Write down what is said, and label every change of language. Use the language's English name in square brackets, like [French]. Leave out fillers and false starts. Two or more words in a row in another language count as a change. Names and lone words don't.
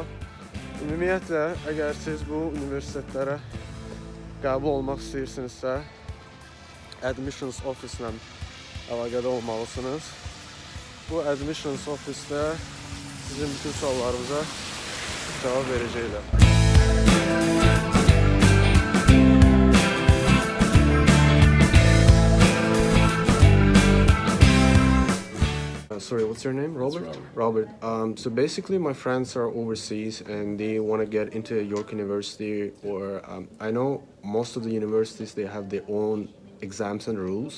[Azerbaijani] Ümumiyyətlə, əgər siz bu universitetlərə qəbul olmaq istəyirsinizsə, [English] Admissions Office [Azerbaijani] ilə əlaqədə olmalısınız. Bu [English] Admissions Office- [Azerbaijani] də sizin bütün suallarınıza cavab verəcəklər. [English] Sorry, what's your name? Robert? Robert. So basically my friends are overseas and they want to get into York University, or I know most of the universities, they have their own exams and rules.